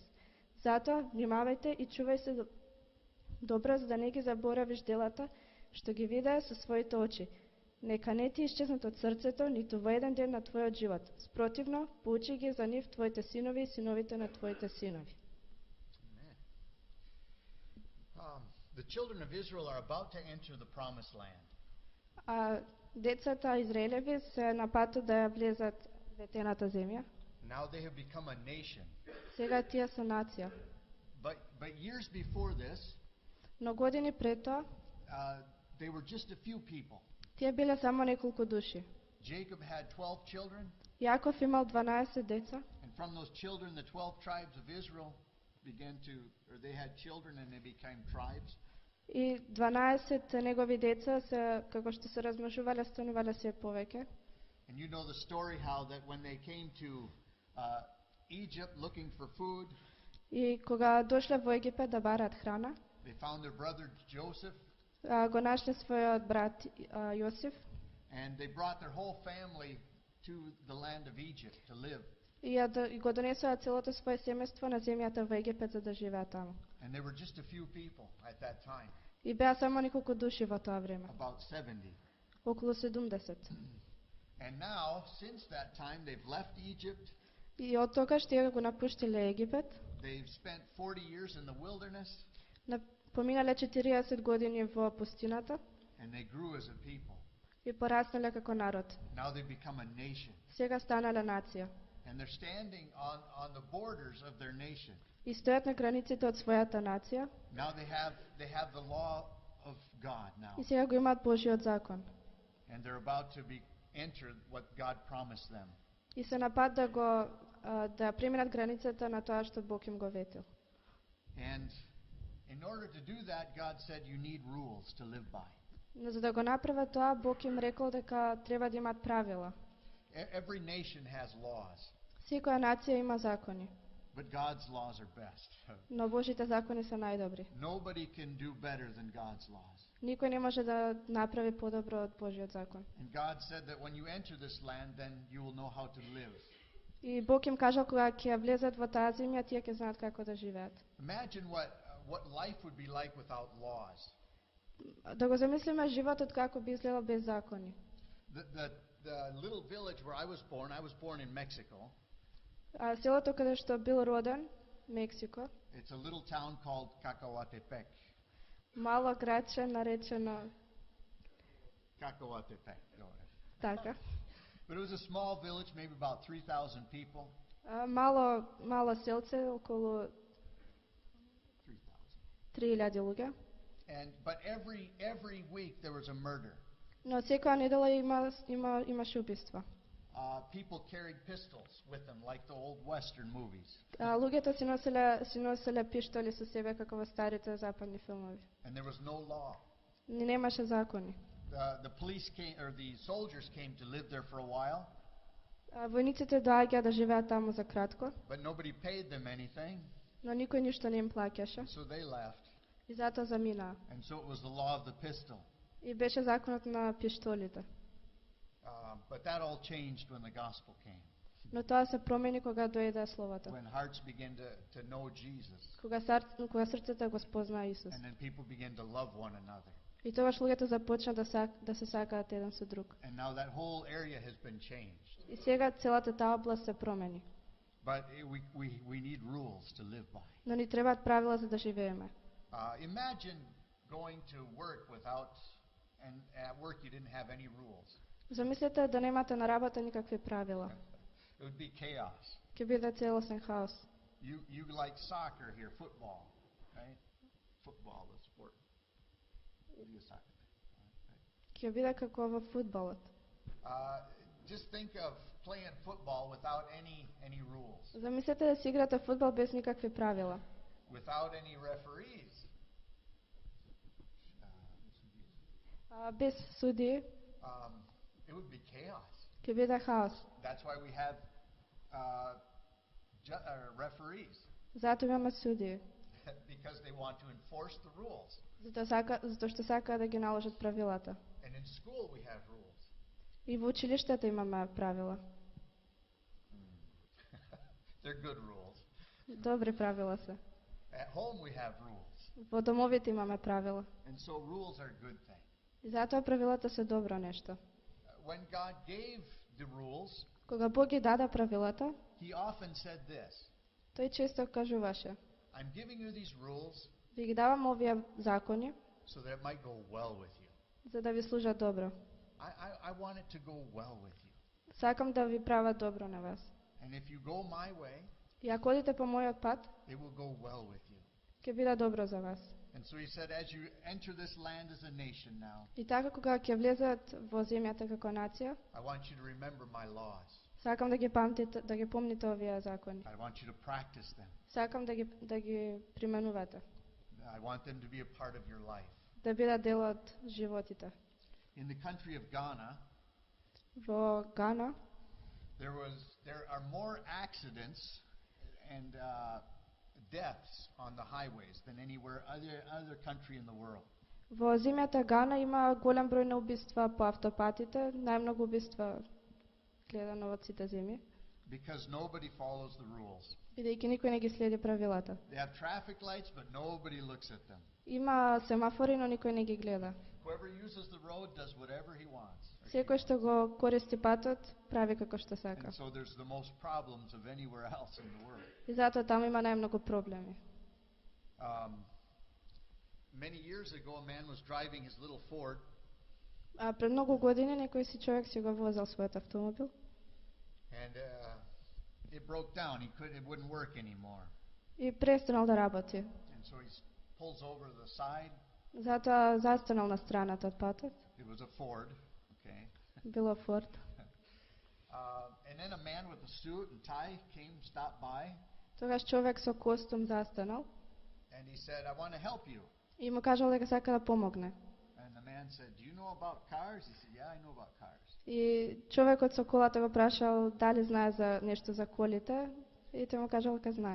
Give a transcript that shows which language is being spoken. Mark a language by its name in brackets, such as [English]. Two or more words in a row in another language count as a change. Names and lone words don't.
[Macedonian] Затоа, внимавајте и чувај се добро, за да не ги заборавиш делата, што ги видеа со своите очи. Нека не ти исчезнат од срцето, ниту во еден ден на твојот живот. Спротивно, поучи ги за нив твоите синови и синовите на твоите синови. [English] The children of Israel are about to enter the promised land. [Macedonian] А децата Израелеви се на патот да ја влезат ветената земја. [English] Now they have become a nation. [Macedonian] Сега тие се нација. [English] But years before this, [Macedonian] Но години пред тоа, [English] they were just a few people. [Macedonian] тие биле само неколку души. [English] Jacob had 12 children. [Macedonian] Јаков имал 12 деца. [English] And from those children, the 12 tribes of Israel they had children and they became tribes. [Macedonian] И 12 негови деца се, како што се размножувале, станувале се повеќе. [English] And you know the story how that when they came to Egypt looking for food, [Macedonian] и кога дошле во Египет да бараат храна, [English] they found their brother Joseph. [Macedonian] Го нашле својот брат Јосиф. [English] And they brought their whole family to the land of Egypt to live. [Macedonian] И го донесоа целото свое семејство на земјата во Египет за да живеат таму. [English] And there were just a few people at that time. [Macedonian] И беа само неколку души во тоа време. [English] About 70. [Macedonian] Околу 70. [English] And now, since that time, they've left Egypt. [Macedonian] И од тогаш тие го напуштиле Египет. [English] They've spent 40 years in the wilderness. [Macedonian] Поминале 40 години во пустината. [English] And they grew as a people. [Macedonian] И пораснале како народ. [English] Now they've become a nation. [Macedonian] Сега станале нација. [English] And they're standing on the borders of their nation. [Macedonian] И стојат на границите од својата нација. [English] Now they have the law of God now. [Macedonian] И сега го имаат Божиот закон. [English] And they're about to enter what God promised them. [Macedonian] И се на пат да преминат границата на тоа што Бог им го ветил. [English] And in order to do that, God said you need rules to live by. [Macedonian] Но за да го направат тоа, Бог им рекол дека треба да имаат правила. [English] Every nation has laws. [Macedonian] Секоја нација има закони. [English] But God's laws are best. [Macedonian] Но Божите закони се најдобри. [English] Nobody can do better than God's laws. [Macedonian] Никој не може да направи подобро од Божиот закон. [English] And God said that when you enter this land, then you will know how to live. [Macedonian] И Бог им кажал кога ќе влезат во таа земја, тие ќе знаат како да живеат. [English] Imagine what life would be like without laws. [Macedonian] Да го замислиме животот како би изгледал без закони. [English] The little village where I was born in Mexico. [Macedonian] Селото каде што бил роден, Мексико. [English] It's a little town called Cacahuatepec. [Macedonian] Мало градче наречено Cacahuatepec. Така. [English] But it was a small village, maybe about 3,000 people. [Macedonian] Мало селце, околу 3,000 луѓе. [English] But every week there was a murder. [Macedonian] Но секоја недела имаше убиства. [English] People carried pistols with them, like the old Western movies. [Macedonian] Луѓето си носеле пиштоли со себе како во старите западни филмови. [English] And there was no law. [Macedonian] Немаше закони. [English] The police came, or the soldiers came to live there for a while. [Macedonian] Војниците доаѓаа да живеат таму за кратко. [English] But nobody paid them anything. [Macedonian] Но никој ништо не им плаќаше. [English] So they left. [Macedonian] И затоа заминаа. [English] And so it was the law of the pistol. [Macedonian] И беше законот на пиштолите. [English] But that all changed when the gospel came. [Macedonian] Но тоа се промени кога дојде Словото. [English] when hearts begin to know Jesus, [Macedonian] Кога срцата го спознаа Исус. [English] and then people begin to love one another. [Macedonian] И тогаш луѓето започнаа да се сакаат еден со друг. [English] And now that whole area has been changed. [Macedonian] И сега целата таа област се промени. [English] But we need rules to live by. [Macedonian] Но ни требаат правила за да живееме. [English] Imagine going to work and at work you didn't have any rules. [Macedonian] Замислете да немате на работа никакви правила. [English] It would be chaos. [Macedonian] Ќе биде целосен хаос. [English] You like soccer here, football, right? Football, the sport. You soccer, right? [Macedonian] Ќе биде како во фудбалот. [English] Just think of playing football without any rules, [Macedonian] Замислете да си играте фудбал без никакви правила. [English] without any referees. [Macedonian] Без судии [English] It would be chaos. [Macedonian] ќе биде хаос. [English] That's why we have referees, [Macedonian] Затоа имаме судии. [English] because they want to enforce the rules. [Macedonian] Затоа што сакаат да ги наложат правилата. [English] And in school we have rules. [Macedonian] И во училиштата имаме правила. [English] They're good rules. [Macedonian] Добри правила се. [English] At home we have rules. [Macedonian] Во домовите имаме правила. [English] And so rules are a good thing. [Macedonian] И затоа правилата се добро нешто. [English] When God gave the rules, [Macedonian] Кога Бог ги даде правилата, [English] He often said this: [Macedonian] тој често кажуваше: [English] I'm giving you these rules [Macedonian] ви ги давам овие закони [English] so that it might go well with you. [Macedonian] за да ви служат добро. [English] I want it to go well with you. [Macedonian] Сакам да ви прават добро на вас. [English] And if you go my way, [Macedonian] И ако одите по мојот пат, [English] it will go well with you. [Macedonian] ќе биде добро за вас. [English] And so He said, as you enter this land as a nation now, [Macedonian] И така кога ќе влезат во земјата како нација, [English] I want you to remember my laws. [Macedonian] сакам да ги помните овие закони. [English] I want you to practice them. [Macedonian] Сакам да ги применувате, [English] I want them to be a part of your life. [Macedonian] да бидат дел од животите. [English] In the country of Ghana, [Macedonian] Во Гана [English] there are more accidents and deaths on the highways than anywhere other country in the world. [Macedonian] Во земјата Гана има голем број на убиства по автопатите, најмногу убиства гледано од сите земји, [English] Because nobody follows the rules. [Macedonian] бидејќи никој не ги следи правилата. [English] They have traffic lights, but nobody looks at them. [Macedonian] Има семафори, но никој не ги гледа. [English] Whoever uses the road does whatever he wants. [Macedonian] Секој што го користи патот, прави како што сака. [English] And so there's the most problems of anywhere else in the world. [Macedonian] И затоа таму има најмногу проблеми. [English] Many years ago, a man was driving his little Ford, [Macedonian] А пред многу години некој си човек си го возел својот автомобил [English] and it broke down. It wouldn't work anymore. [Macedonian] и престанал да работи. [English] And so he pulls over to the side. [Macedonian] Затоа застанал на страната од патот. [English] It was a Ford, okay. [Macedonian] Било Форд. [English] And then a man with a suit and tie stopped by, [Macedonian] Тогаш човек со костум застанал [English] and he said, "I want to help you." [Macedonian] и му кажал дека сака да помогне. [English] And the man said, "Do you know about cars?" He said, "Yeah, I know about cars." [Macedonian] И човекот со колата го прашал дали знае за нешто за колите и тој му кажал дека знае.